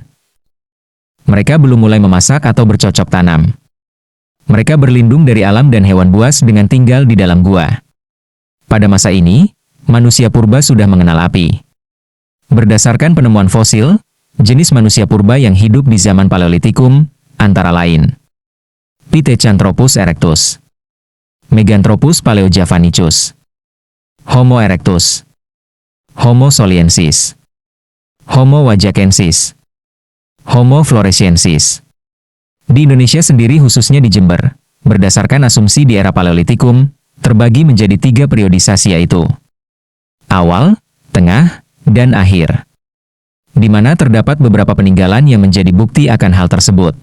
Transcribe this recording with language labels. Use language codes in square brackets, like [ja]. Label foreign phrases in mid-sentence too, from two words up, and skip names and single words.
[id] Mereka belum mulai memasak atau bercocok tanam. Mereka berlindung dari alam dan hewan buas dengan tinggal di dalam gua. Pada masa ini, manusia purba sudah mengenal api. Berdasarkan penemuan fosil, jenis manusia purba yang hidup di zaman Paleolitikum, antara lain Pithecanthropus erectus, Meganthropus paleojavanicus, Homo erectus, Homo soliensis, Homo wajakensis, Homo floresiensis. Di Indonesia sendiri khususnya di Jember, berdasarkan asumsi di era Paleolitikum, terbagi menjadi 3 periodisasi yaitu awal, tengah, dan akhir. Di mana terdapat beberapa peninggalan yang menjadi bukti akan hal tersebut.